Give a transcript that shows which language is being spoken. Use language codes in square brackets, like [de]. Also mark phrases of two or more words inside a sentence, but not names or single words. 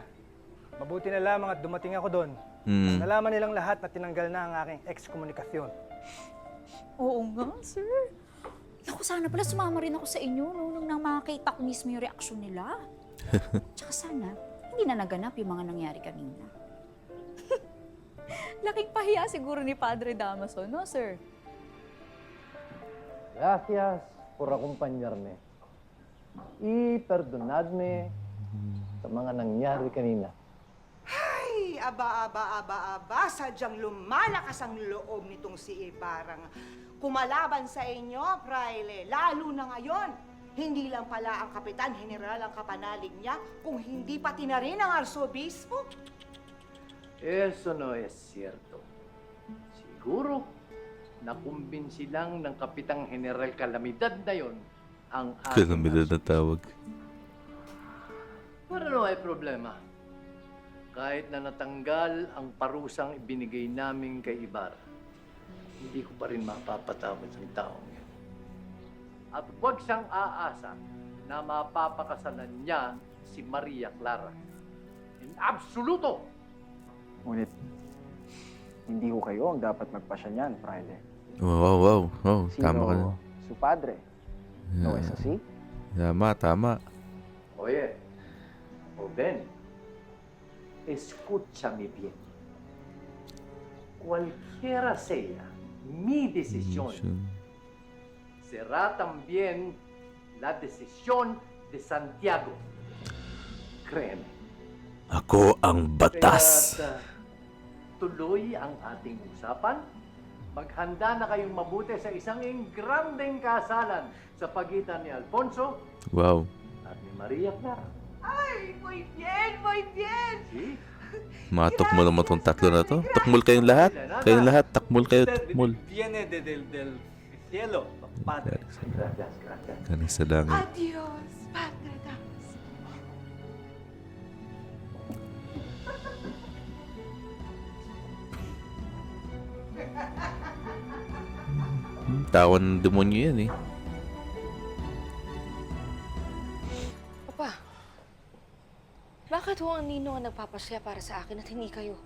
[tl] Mabuti na lamang at dumating ako doon. Nalaman nilang lahat na tinanggal na ang aking ex-komunikasyon. Oo nga, sir. Naku, sana pala sumama rin ako sa inyo nung nang makita ko mismo yung reaksyon nila. Tsaka sana, hindi na naganap yung mga nangyari kanina. Laking pahiya siguro ni Padre Damaso, no, sir? [es] Gracias por acompañarme y perdonadme [tl] sa mga nangyari kanina. Ay, aba, sadyang lumalakas ang loob nitong si Ibarra. Kumalaban sa inyo, Fraile, lalo na ngayon. Hindi lang pala ang Kapitan General ang kapanalig niya, kung hindi pati na rin ang Arsobispo. [es] Eso no es cierto. [tl] Siguro, nakumbinsi lang ng Kapitang General Calamidad na yon ang Kalamidad na tawag. [es] Pero no ay problema. [tl] Kahit na natanggal ang parusang ibinigay namin kay Ibarra, hindi ko pa rin mapapatawad ang taong yun. At huwag siyang aasa na mapapakasalan niya si Maria Clara. [es] In absoluto! [tl] Ngunit, hindi ko kayo ang dapat magpasya niyan, Fraile. Wow. Tama ka na. [es] Su padre. No es así? Tama. Oye, Oben, escúchame bien. Cualquiera sea mi decisión, será también la decisión de Santiago. Créeme. [tl] Ako ang batas. Kaya't, tuloy ang ating usapan. Maghanda na kayong mabuti sa isang ingrandeng kasalan sa pagitan ni Alfonso Wow. at ni Maria Clara. Ay, [es] muy bien. Si? [tl] Matukmol mo tong tatlo na to. Tukmol kayong lahat. Kayong lahat. Takmol kayo. Tukmol. [es] Viene del cielo, Padre. Gracias. [tl] Galing sa langit. [es] Adios, Padre Damos. [tl] Tawan ng demonyo yan eh. Papa, bakit ho ang ninong ang nagpapasya para sa akin at hindi kayo?